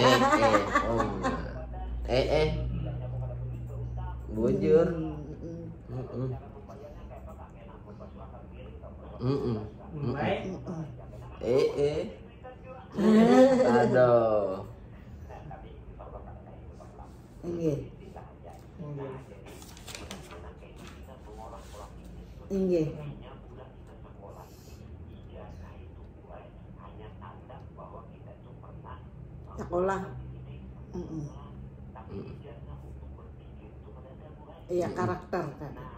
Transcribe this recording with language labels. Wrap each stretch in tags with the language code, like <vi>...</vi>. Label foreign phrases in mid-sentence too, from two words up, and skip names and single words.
<id>Bujur. Baik. Aduh. Enggih. Enggih. Sekolah. Iya, karakter kan.</id>